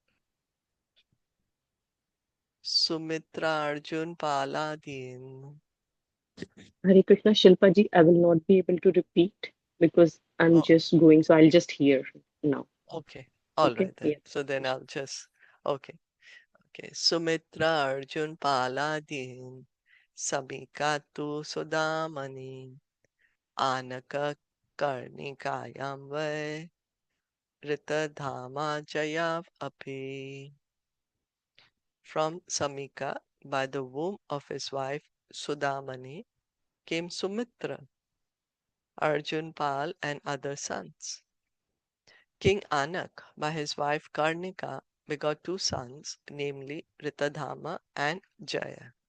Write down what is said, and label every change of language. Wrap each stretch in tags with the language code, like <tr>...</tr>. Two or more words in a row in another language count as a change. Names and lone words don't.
<sa>सुमित्र अर्जुन पालादीन्.</sa> <en>Hare Krishna Shilpa ji, I will not be able to repeat because I'm Oh, just going, so I'll just hear now. okay. All Okay? right then. Yeah. So then I'll just, okay. Okay.</en> <sa>सुमित्र अर्जुन पालादीन्. समीक तु सुदामनी. आनक कर्णिकायां वै. ऋतधामा जयाव् अपि.</sa> <en>From Samika, by the womb of his wife Sudamani, came Sumitra, Arjun Pal, and other sons. King Anak, by his wife Karnika, begot two sons, namely Ritadhama and Jaya.</en>